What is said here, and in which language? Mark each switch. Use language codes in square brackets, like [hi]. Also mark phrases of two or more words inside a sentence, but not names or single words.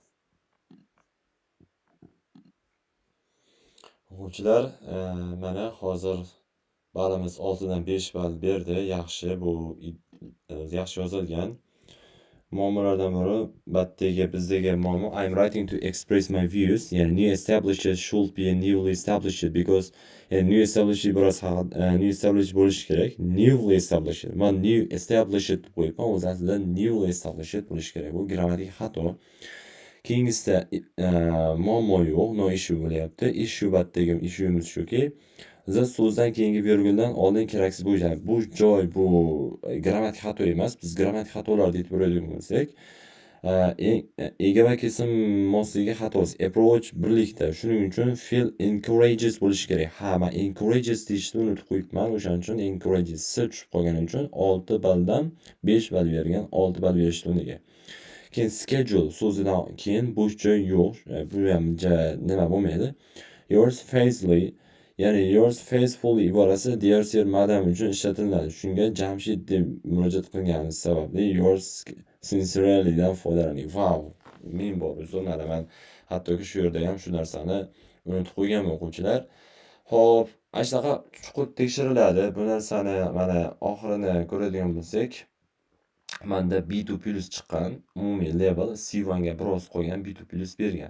[uz] O'quvchilar, mana hozir balimiz 6 dan 5 ball berdi. Yaxshi, bu yaxshi yozilgan. muammolardan biri bizdagi muammo [en] I'm writing to express my views. Yani new established should be newly established because yani new established biroz new established [uz] bo'lishi kerak. [en] Newly established. [uz] Men [en] new established [uz] deb qo'yibman, o'zi aslida [en] newly established [uz] bo'lishi kerak. Bu grammatik xato. Keyingisida muammo yo'q, [en] no issue [uz] bo'lyapti. Issue batdagi issue'miz shuki, biz so'zdan keyingi virguldan oldin keraksiz bo'ylar. Bu joy bu grammatik xato emas. Biz grammatik xatolarni aytib o'raydigan bo'lsak, ega va kesim mosligi xatosi. Approach birlikda. Shuning uchun fe'l encourages bo'lishi kerak. Ha, men encourages deyishni unutib qo'yibman. O'shaning uchun encourages tushib qolgani uchun 6 balldan 5 ball bergan, 6 ball berishdi uniga. Keyin schedule so'zidan keyin bo'sh joy yo'q. Bu ham nima bo'lmaydi. [en] Yours faithfully, [uz] ya'ni [en] yours faithfully [uz] iborasi [en] dear sir madam [uz] uchun ishlatiladi. Shunga Jamshid deb murojaat qilganimiz sababli [en] yours sincerely [uz] dan foydalaning. Wow, men bor uzunlar men hattoki shu yerda ham shu narsani unutib qo'yganman o'quvchilar. Xo'p, ana shunaqa chuqur tekshiriladi. Bu narsani mana oxirini ko'radigan bo'lsak, manda B2 plus chiqqan, umumiy level C1 ga biroz qolgan, B2 plus bergan.